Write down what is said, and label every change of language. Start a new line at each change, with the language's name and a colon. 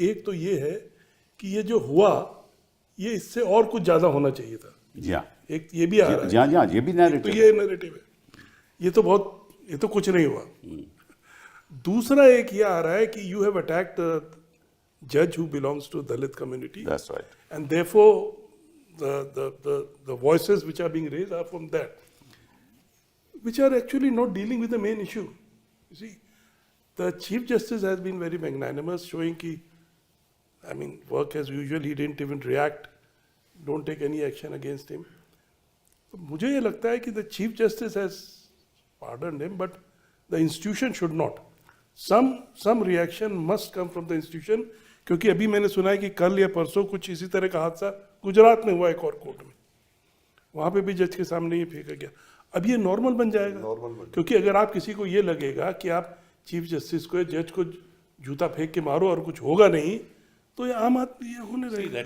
Hindi: एक तो ये है कि ये जो हुआ, ये इससे और कुछ ज्यादा होना चाहिए था। जी हाँ, एक ये भी आ रहा है। जी हाँ, ये भी तो नैरेटिव ये नैरेटिव है, ये तो कुछ नहीं हुआ। दूसरा एक ये आ रहा है कि
English: You have attacked जज who belongs to Dalit community, that's right, and therefore the voices which are being raised are from that, which are actually not dealing with the main issue. You see, the Chief Justice has been very magnanimous, showing ki, I mean, work as usual, he didn't even react, don't take any action against him.
Hindi: तो मुझे ये लगता है कि
English: the Chief Justice has pardoned him, but the institution should not. Some reaction must come from the institution,
Hindi: क्योंकि अभी मैंने सुना है कि कल या परसों कुछ इसी तरह का हादसा गुजरात में हुआ एक और कोर्ट में, वहां पे भी जज के सामने ये फेंका गया। अब ये नॉर्मल बन जाएगा, क्योंकि अगर आप किसी को ये लगेगा कि आप चीफ जस्टिस को, जज को जूता फेंक के मारो और कुछ होगा नहीं, तो ये आम आदमी ये होने रहेगा।